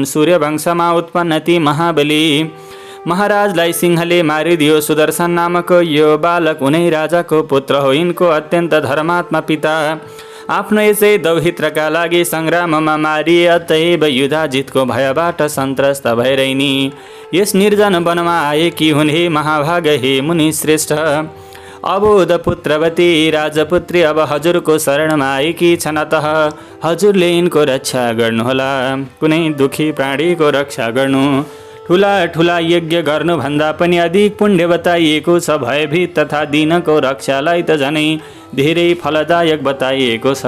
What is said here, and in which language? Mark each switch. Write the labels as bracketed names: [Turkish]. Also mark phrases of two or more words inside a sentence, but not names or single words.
[Nepali] सूर्यवंशमा उत्पन्न ती महाबली महाराजलाई सिंहले मारिदियो। सुदर्शन नामक यो बालक उनै राजाको पुत्र हो। यिनको अत्यन्त धर्मात्मा पिता आफ्नो यसै दौहित्रका लागि सङ्ग्राममा मारिए। अतएव युधाजितको भयबाट सन्त्रस्त भएर यिनी यस निर्जन वनमा आएकी हुन्। हे महाभाग, हे मुनि श्रेष्ठ, अबोध पुत्रवती राजपुत्री अब हजुरको शरणमा आएकी छन्। अतः हजुरले यिनको रक्षा गर्नुहोला। कुनै दुखी प्राणीको रक्षा गर्नु ठुला ठुला यज्ञ गर्नुभन्दा पनि अधिक पुण्य बताइएको छ। भयभीत तथा दीनको रक्षालाई त झनै धेरै फलदायक बताइएको छ।